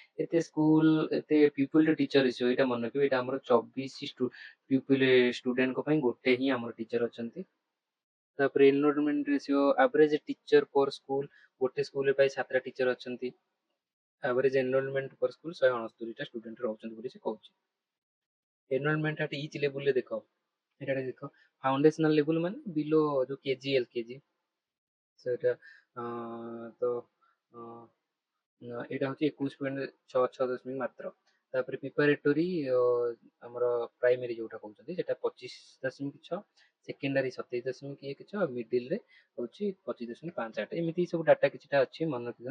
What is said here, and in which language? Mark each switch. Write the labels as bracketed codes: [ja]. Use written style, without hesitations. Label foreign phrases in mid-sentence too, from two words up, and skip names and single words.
[or] ଏତେ [en] people to teacher ratio, [or] ଏଇଟା ମନେ ରଖିବେ, ଏଇଟା ଆମର 24 ପିପୁଲ ଷ୍ଟୁଡେଣ୍ଟଙ୍କ ପାଇଁ ଗୋଟେ ହିଁ ଆମର ଟିଚର ଅଛନ୍ତି। ତାପରେ [en] enrollment ratio, average teacher per school, [or] ଗୋଟେ ସ୍କୁଲ ପାଇଁ 7ଟା ଟିଚର ଅଛନ୍ତି। [en] average enrollment per school [or] 169ଟା ଷ୍ଟୁଡେଣ୍ଟ ରହୁଛନ୍ତି ବୋଲି ସେ କହୁଛି। [en] enrollment at each level [or] ରେ ଦେଖ ଏଟା ଦେଖ [en] foundational level [or] ମାନେ ବିଲୋ ଯୋ [en] KG LKG [or] ସେଟା ତ ଏଇଟା ହେଉଛି 21.66 ମାତ୍ର। ତାପରେ ପ୍ରିପାରେଟୋରୀ ଆମର ପ୍ରାଇମେରୀ ଯୋଉଟା କହୁଛନ୍ତି ସେଟା 25.6, ସେକେଣ୍ଡାରୀ 27.16, ଆଉ ମିଡିଲରେ ହେଉଛି 25.58। ଏମିତି ସବୁ ଡାଟା କିଛିଟା ଅଛି ମନେ ରଖିଦିଅ।